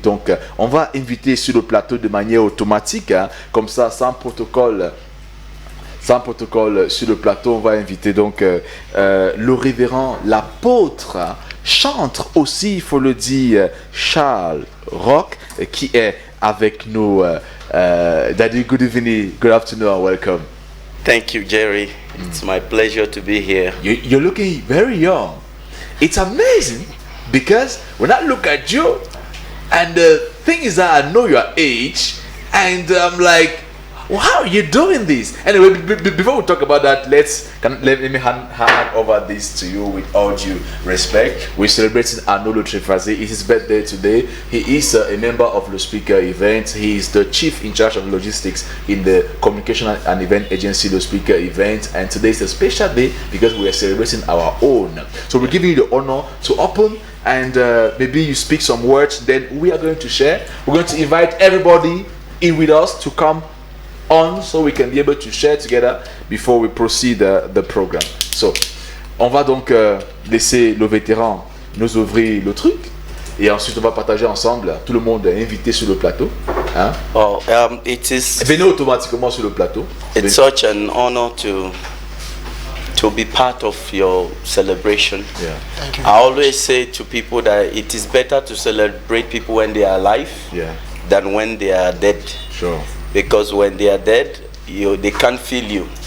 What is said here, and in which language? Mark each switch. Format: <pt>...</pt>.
<fr>Donc on va inviter sur le plateau de manière automatique, hein, comme ça, sans protocole sur le plateau. On va inviter donc le révérend, l'apôtre, chantre aussi, il faut le dire, Charles Rock, qui est avec nous.</fr> <en>Daddy, good evening, good afternoon, welcome. Thank you, Jerry. It's my pleasure to be here. You're looking very young. It's amazing because when I look at you, and the thing is that I know your age, and I'm like, well, how are you doing this? Anyway, before we talk about that, let me hand over this to you with all due respect. We're celebrating Arnaud Le Tréphazé. It's his birthday today. He is a member of the Speaker event. He is the chief in charge of logistics in the communication and event agency, the Speaker event. And today is a special day because we are celebrating our own. So we're giving you the honor to open, and maybe you speak some words. Then we are going to share. We're going to invite everybody in with us to come on, so we can be able to share together before we proceed the program.</en> <fr>So, on va donc laisser le vétéran nous ouvrir le truc, et ensuite on va partager ensemble. Tout le monde est invité sur le plateau. Hein?</fr> <en>Oh, it is.</en> <fr>Venez automatiquement sur le plateau.</fr> <en>It's such an honor to be part of your celebration. Yeah. Thank you. I always say to people that it is better to celebrate people when they are alive Yeah. than when they are dead. Sure. Because when they are dead, they can't feel you.</en>